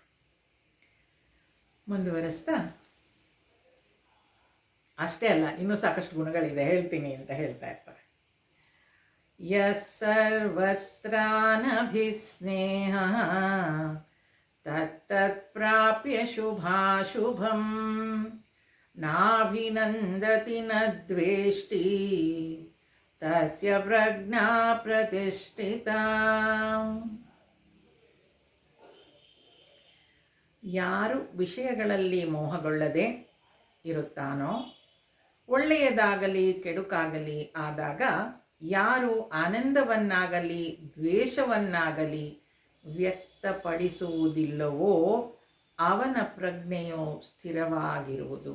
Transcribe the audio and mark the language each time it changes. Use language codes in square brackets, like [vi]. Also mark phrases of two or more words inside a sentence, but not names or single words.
[kn] ಮುಂದುವರೆಸ್ತಾ, ಅಷ್ಟೇ ಅಲ್ಲ, ಇನ್ನೂ ಸಾಕಷ್ಟು ಗುಣಗಳಿದೆ, ಹೇಳ್ತೀನಿ ಅಂತ ಹೇಳ್ತಾ ಇರ್ತಾರೆ. [sa] ಯಸ್ಸರ್ವತ್ರಾನಭಿಸ್ನೇಹ ತತ್ತತ್ ಪ್ರಾಪ್ಯ ಶುಭಾಶುಭಂ ನಾಭಿನಂದತಿ ನ ದ್ವೇಷ್ಟಿ ತಸ್ಯ ಪ್ರಜ್ಞಾ ಪ್ರತಿಷ್ಠಿತಾ. [kn] ಯಾರು ವಿಷಯಗಳಲ್ಲಿ ಮೋಹಗೊಳ್ಳದೆ ಇರುತ್ತಾನೋ, ಒಳ್ಳೆಯದಾಗಲಿ ಕೆಡುಕಾಗಲಿ ಆದಾಗ ಯಾರು ಆನಂದವನ್ನಾಗಲಿ ದ್ವೇಷವನ್ನಾಗಲಿ ವ್ಯಕ್ತಪಡಿಸುವುದಿಲ್ಲವೋ ಅವನ ಪ್ರಜ್ಞೆಯು ಸ್ಥಿರವಾಗಿರುವುದು.